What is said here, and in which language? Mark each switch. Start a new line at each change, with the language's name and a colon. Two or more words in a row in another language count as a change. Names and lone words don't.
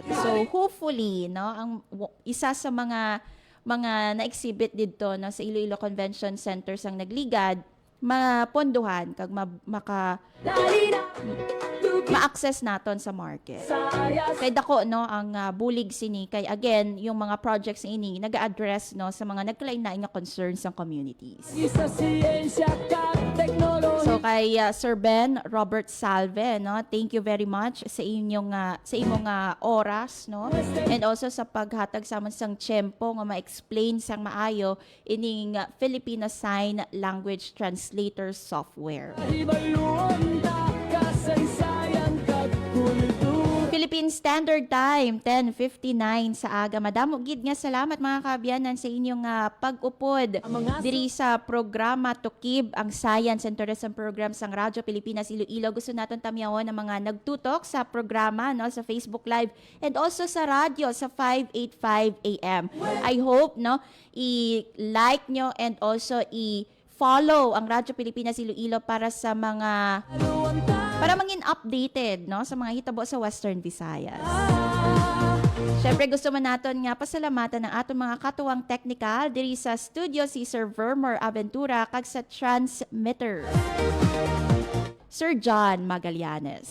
Hiligaynon: So hopefully no ang isa sa mga na-exhibit dito no sa Iloilo Convention Center sang nagligad mapondohan kag ma-access naton sa market. Kay dako no ang bulig sini kay again yung mga projects ini naga-address no sa mga nagkalain-lain nga concerns ng communities. So kay Sir Ben Robert Salve no,
English: thank you very much
Hiligaynon: sa inyong oras no
English: and also
Hiligaynon: sa paghatag sa amon sang tiyempo nga ma-explain sang maayo ining Filipino Sign Language Translator software. Philippine Standard Time, 10:59 sa aga. Madamo gid nga salamat mga kabyanan sa inyong pag-upod diri sa programa Tukib, ang Science and Tourism Program sang Radyo Pilipinas Iloilo. Gusto naton tamyawon ang mga nagtutok sa programa no sa Facebook Live
English: and also
Hiligaynon: sa radyo sa 585 AM.
English: I hope
Hiligaynon: no i-like nyo
English: and also
Hiligaynon: i-follow ang Radyo Pilipinas Iloilo para mangin updated no sa mga hitabo sa Western Visayas. Syempre gusto man naton nga pasalamatan ng atong mga katuwang technical diri sa studio si Sir Vermer Aventura kag sa transmitter Sir John Magallanes.